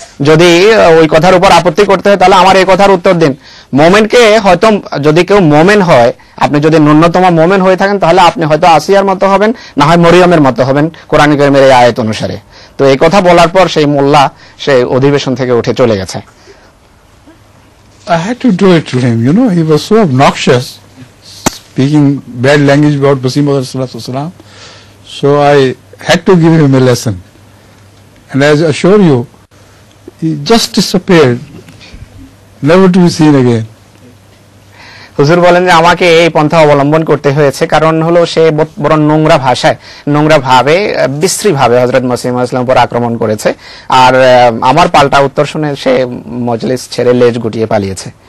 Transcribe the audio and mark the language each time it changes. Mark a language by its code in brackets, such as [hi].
[bn] যদি ওই কথার উপর আপত্তি করতে হয় তাহলে আমার এই কথার উত্তর দিন। মোমেনকে হয়তো যদি কেউ মোমেন হয়, আপনি যদি ন্যূনতম মোমেন হয়ে থাকেন তাহলে আপনি হয়তো আসিয়ার মতো হবেন, না হয় মরিয়মের মতো হবেন কোরআন কারীমের এই আয়াত অনুসারে। তো এই কথা বলার পর সেই মোল্লা সেই অধিবেশন থেকে উঠে চলে গেছে। [en] I had to do it to him, he was so obnoxious, speaking bad language about Masih Maud. So I had to give him a lesson. And as I assure you, he just disappeared, never to be seen again. [bn] হুজুর বলেন যে আমাকে এই পন্থা অবলম্বন করতে হয়েছে, কারণ হলো সে বড় নোংরা ভাষায়, নোংরা ভাবে, বিশ্রী ভাবে হযরত মসিহ মাউদ ইসলামের উপর আক্রমণ করেছে, আর আমার পাল্টা উত্তর শুনে সে মজলিস ছেড়ে লেজ গুটিয়ে পালিয়েছে।